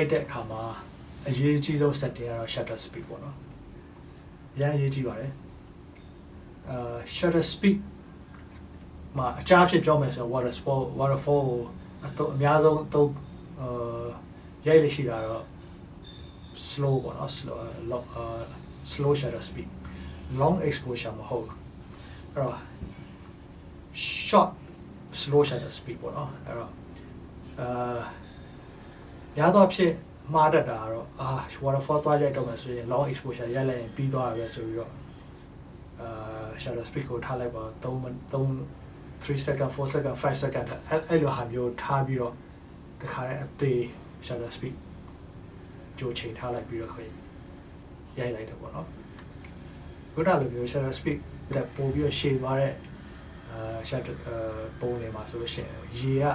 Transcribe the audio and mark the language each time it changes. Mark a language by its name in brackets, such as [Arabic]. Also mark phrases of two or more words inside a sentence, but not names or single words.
[Burmese] က်တဲ့အခါမှာအရေးကြီးဆုံး setting ကတော့ [English] shutter speed [Burmese] ပေါ့နော်အရင်အရေးကြီးပါတယ် [English] shutter speed [Burmese] မှာအကြမ်းဖြစ်ပြောမယ်ဆိုတော့ waterfall ကိုအများဆုံးရိုက်လို့ရှိတာတော့ slow ပေါ့နော် [English] slow shutter speed long exposure [Burmese] မဟုတ်အဲ့တော့ [English] short slow shutter speed [Burmese] ပေါ့နော်အဲ့တော့ ရတော့ဖြစ်မှားတတ်တာတော့waterfall သွားရိုက်တော့မှဆိုရင် [English] long exposure [Burmese] ရိုက်လိုက်ရင်ပြီးသွားရပဲဆိုပြီးတော့ [English] shutter speed [Burmese] ကိုထားလိုက်ပါ [English] 3 second 4 second 5 second [Burmese] အဲ့လိုဟာမျိုးထားပြီးတော့တခါတည်းအသေး [English] shutter speed [Burmese] ကြိုချိန်ထားလိုက်ပြီးတော့ရိုက်လိုက်တယ်ပေါ့နော်ခုနလိုမျိုး [English] shutter speed [Burmese] တက်ပို့ပြီးတော့ရှည်သွားတဲ့shutter ပုံတွေမှာဆိုလို့ရှိရင်ရေ